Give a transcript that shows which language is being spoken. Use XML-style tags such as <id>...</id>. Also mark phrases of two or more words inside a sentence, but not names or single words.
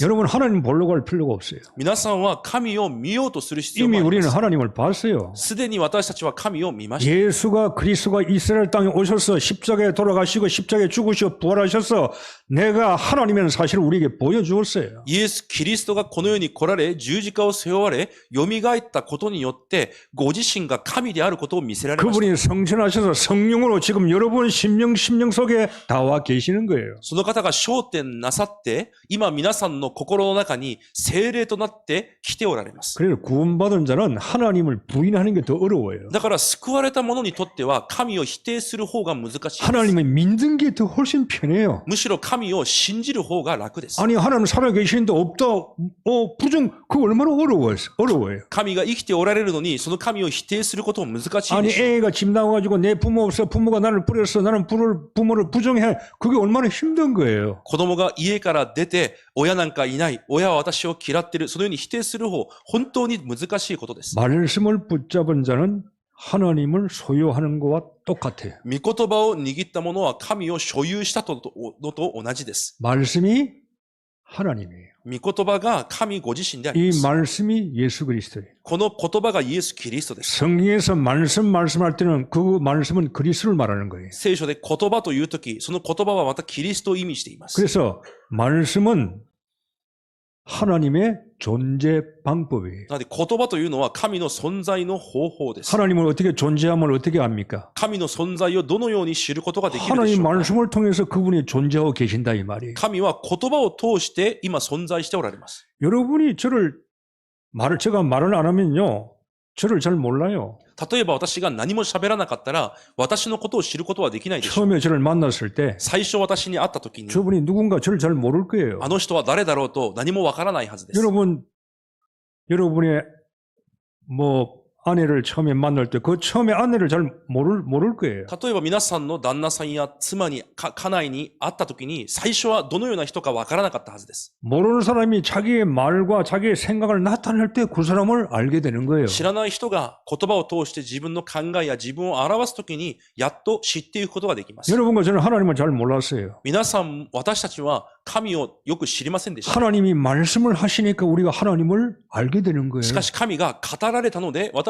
<ko>여러분 하나님 보려고 할 필요가 없어요.</ko> <ja>皆さんは神を見ようとする必要</ja> <ko>이미</ko> <ja>があり</ja> <ko>우리는</ko> <ja>ます。</ja> <ko>하나님을 봤어요.</ko> <ja>すでに私たちは神を見ました。</ja> <ko>예수가 그리스도가 이스라엘 땅에 오셔서 십자가에 돌아가시고 십자가에 죽으시고 부활하셔서 내가 하나님이라는 사실을 우리에게 보여주었어요.</ko> <ja>イエス・キリストがこの世に来られ、十字架を背負われ、蘇ったことによって、ご自身が神であることを見せられました。</ja> <ko>그분이 성천하셔서 성령으로 지금 여러분 심령 속에 다 와 계시는 거예요.</ko> <ja>その方が焦点なさって、今皆さんの心の中に聖霊となって来ておられます。</ja> <ko>그래서 구원받은 자는 하나님을 부인하는 게 더 어려워요.</ko> <ja>だから救われた者にとっては神を否定する方が難しいです。</ja> <ko>하나님을 믿는 게 더 훨씬 편해요.</ko> <ja>むしろ神を信じる方が楽です。</ja> <ko>아니 하나님 살아계시는데 없다. 부정 그거 얼마나 어려워요.</ko> <ja>神が生きておられるのにその神を否定することも難しい</ja> <ko>아니</ko> <ja>でしょう。</ja> <ko>애가 집 나와가지고 내 부모 없어. 부모가 나를 버렸어. 나는 부모를 부정해. 그게 얼마나 힘든 거예요.</ko> <ja>子供が家から出て親なんかいない。親は私を嫌ってる。そのように否定する方、本当に難しいことです。</ja> <ko>말씀을 붙잡은 자는 하나님을 소유하는 것과 똑같아요.</ko> <ja>御言葉を握った者は神を所有したのと同じです。</ja> <ko>말씀이 하나님이에요.</ko> <ja>御言葉が神ご自身であり</ja> <ko>이</ko> <ja>ます。</ja> <ko>말씀이 예수 그리스도예요.</ko> <ja>この言葉がイエス・キリストです。</ja> <ko>성경에서 말씀할 때는 그 말씀은 그리스도를 말하는 거예요.</ko> <ja>聖書で言葉というとき、その言葉はまたキリストを意味しています。</ja> <ko>그래서 말씀은 하나님의 존재 방법이에요.</ko> <ja>なので言葉というのは神の存在の方法です。</ja> <ko>하나님을 어떻게 존재함을 어떻게 압니까?</ko> <ja>神の存在をどのように知ることができるでし</ja> <ko>하나님</ko> <ja>ょうか。</ja> <ko>말씀을 통해서 그분이 존재하고 계신다 이 말이에요.</ko> <ja>神は言葉を通して今存在しておられます。</ja> <ko>여러분이 제가 말을 안 하면요. 저를 잘 몰라요.</ko> <ja>例えば私が何も喋らなかったら私のことを知ることはできないでしょう。</ja> <ko>처음에 저를 만났을 때</ko> <ja>最初私に会った時に</ja> <ko>저분이 누군가 저를 잘 모를 거예요.</ko> <ja>あの人は誰だろうと何もわからないはずです。</ja> <ko>여러분의 아내를 처음에 만날 때 그 처음에 아내를 잘 모를 거예요.</ko> <ja>例えば皆さんの旦那さんや妻に、家内に会った時に最初はどのような人かわからなかったはずです。</ja> <ko>모르는 사람이 자기의 말과 자기의 생각을 나타낼 때 그 사람을 알게 되는 거예요.</ko> <ja>知らない人が言葉を通して自分の考えや自分を表す時にやっと知っていくことができます。</ja> <ko>여러분과 저는 하나님을 잘 몰랐어요.</ko> <ja>皆さん、私たちは神をよく知りませんでした。</ja> <ko>하나님이 말씀을 하시니까 우리가 하나님을 알게 되는 거예요.</ko> <ja>しかし神が語られたので私たちは神を知るようになりました。</ja>